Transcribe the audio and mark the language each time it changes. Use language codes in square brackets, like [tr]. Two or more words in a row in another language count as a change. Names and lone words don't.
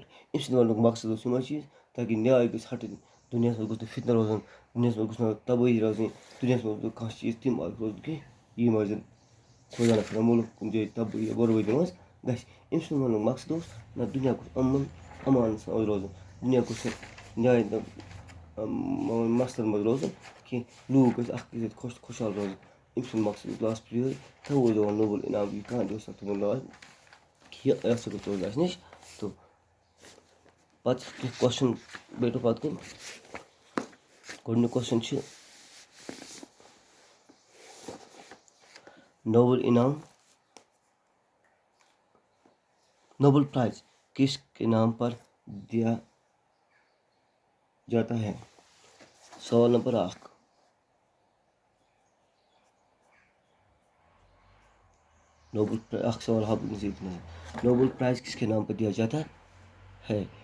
[ks] اَمہِ سۭتۍ وننُک مقصد اوس یِمے چیٖز تاکہِ نیاے گژھِ ہٹٕنۍ، دُنیاہس منٛز گوٚژھ نہٕ فتنہٕ روزُن، دُنیاہس منٛز گوٚژھ نہٕ تبٲہی روزٕنۍ، دُنیاہس منٛز گوٚژھ نہٕ کانٛہہ چیٖز تِم روزُن کینٛہہ یِم زن خۄدا نخواستہ مُلک کُنہِ جایہِ تبٲہی بربٲدی منٛز گژھِ۔ أمۍ سُنٛد وننُک مقصد اوس نہ دُنیا گوٚژھ امان سان روزُن، دُنیا گوٚژھ نہٕ نیاے مسلن منٛز روزُن کینٛہہ، لوٗکھ گژھِ اکھ أکِس سۭتۍ خۄشحال روزٕنۍ۔ أمۍ سُنٛد مقصد اوس لاسٹ یِہوے، تَوے اوس دِوان [ur] نوبل انعام کی کہانی [ks] اوس تتھ تھوٚمُت لاس یہِ ہسا گوٚژھ روزُن اَسہِ نِش۔ تہٕ پتہٕ کینٛہہ کوسچن بیٹھو پتہٕ کُن۔ گۄڈٕنیُک کوسچن چھُ [ur] نوبل پرائز کس کے نام پر دیا جاتا ہے؟ سوال نمبر 1، نوبل پرائز کس کے نام پر دیا جاتا ہے؟